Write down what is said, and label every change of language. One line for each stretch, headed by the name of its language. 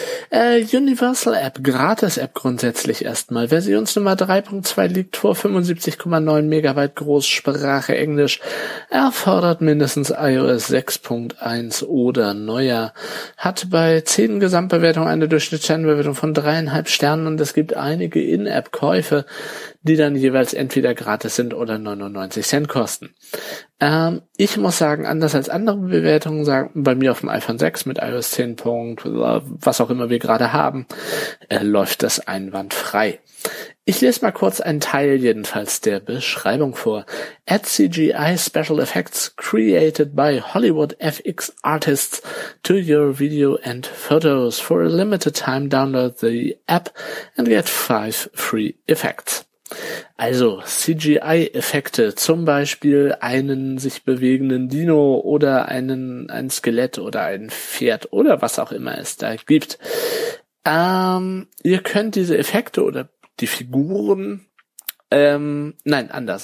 German: Universal App, gratis App grundsätzlich erstmal, Versionsnummer 3.2 liegt vor, 75,9 Megabyte groß, Sprache Englisch, erfordert mindestens iOS 6.1 oder neuer, hat bei 10 Gesamtbewertungen eine Durchschnittsternbewertung von 3,5 Sternen und es gibt einige In-App-Käufe, die dann jeweils entweder gratis sind oder 99 Cent kosten. Ich muss sagen, anders als andere Bewertungen sagen, bei mir auf dem iPhone 6 mit iOS 10. was auch immer wir gerade haben, läuft das einwandfrei. Ich lese mal kurz einen Teil jedenfalls der Beschreibung vor.
English: Add CGI Special Effects created by Hollywood FX Artists to your video and photos. For a limited time download the app and get 5 free effects.
German: Also CGI-Effekte, zum Beispiel einen sich bewegenden Dino oder ein Skelett oder ein Pferd oder was auch immer es da gibt. Ihr könnt diese Effekte oder die Figuren, anders.